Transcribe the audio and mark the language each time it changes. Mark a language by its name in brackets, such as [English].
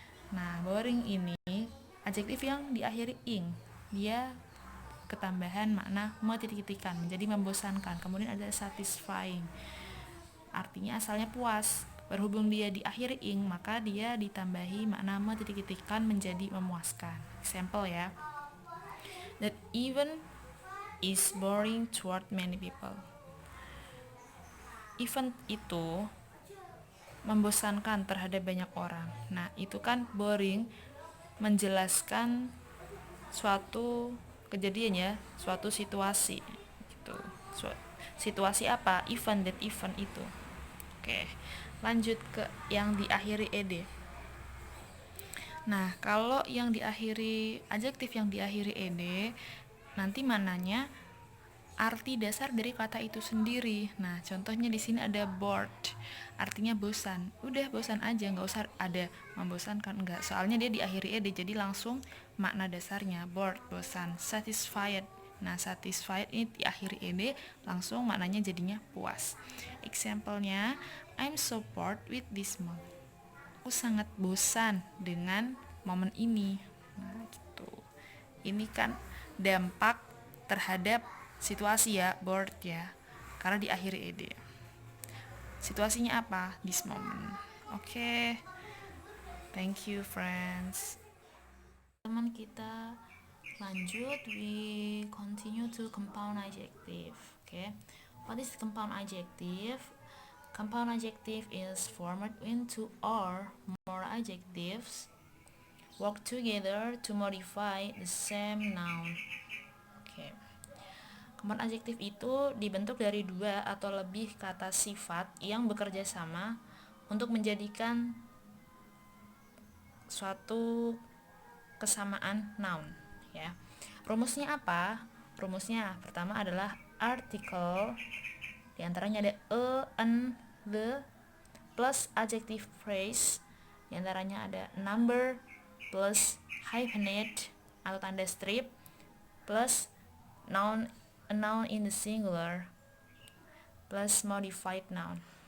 [Indonesian] Nah, boring ini adjektif yang diakhiri ing, dia ketambahan makna titik-titikkan menjadi membosankan. Kemudian ada satisfying, artinya asalnya puas. Berhubung dia diakhiri ing, maka dia ditambahi makna titik-titikkan menjadi memuaskan. [English] Example ya, that even is boring toward many people. [Indonesian] Even itu membosankan terhadap banyak orang. Nah, itu kan boring menjelaskan suatu kejadian ya, suatu situasi gitu. Situasi apa? Event, [English] that event [Indonesian] itu. Oke, lanjut ke yang diakhiri ed. Nah, kalau yang diakhiri adjektif yang diakhiri ed, nanti mananya arti dasar dari kata itu sendiri. Nah, contohnya di sini ada bored, artinya bosan. Udah bosan aja, nggak usah ada membosankan, enggak. Soalnya dia diakhiri ed, jadi langsung makna dasarnya bored, bosan. Satisfied. Nah, satisfied ini diakhiri ed, langsung maknanya jadinya puas. [English] Example-nya, I'm so bored with this moment. [Indonesian] Aku sangat bosan dengan momen ini. Nah, gitu. Ini kan dampak terhadap situasi ya, bored ya, karena diakhiri ed. Situasinya apa? [English] This moment. [Indonesian] Oke. [English] Thank you friends. [Indonesian] Teman kita lanjut, [English] we continue to compound adjective. Oke. What is compound adjective? Compound adjective is formed when two or more adjectives work together to modify the same noun. Oke. [Indonesian] Compound adjective itu dibentuk dari dua atau lebih kata sifat yang bekerja sama untuk menjadikan suatu kesamaan noun, ya. Rumusnya apa? Rumusnya pertama adalah article, di antaranya ada an, the, plus adjective phrase, di antaranya ada number, plus hyphenate atau tanda strip, plus noun, [English] a noun in the singular, [Indonesian] plus modified noun.